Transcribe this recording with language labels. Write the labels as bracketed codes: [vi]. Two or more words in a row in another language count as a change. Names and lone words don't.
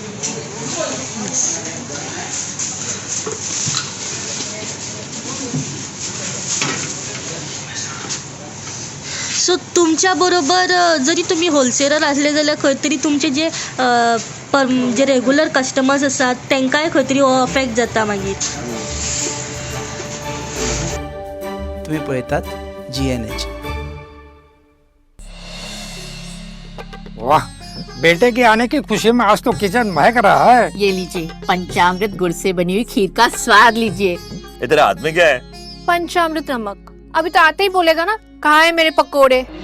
[kok] सो तुमच्या बरोबर जरी तुम्ही होलसेलर असले जाल्यार खंय तरी तुमचे जे जे [en] regular customers [kok] असतात तेंकाय खंय तरी हो अफेक्ट जाता मागीर. तुम्ही पळयतात GNH. [hi] वाह, बेटे के आने की खुशी में आज तो किचन महक रहा है. ये लीजिए पंचामृत गुड़ से बनी हुई खीर का स्वाद लीजिए. इधर हाथ में क्या है? पंचामृत नमक. अभी तो आते ही बोलेगा ना कहाँ है मेरे पकोड़े.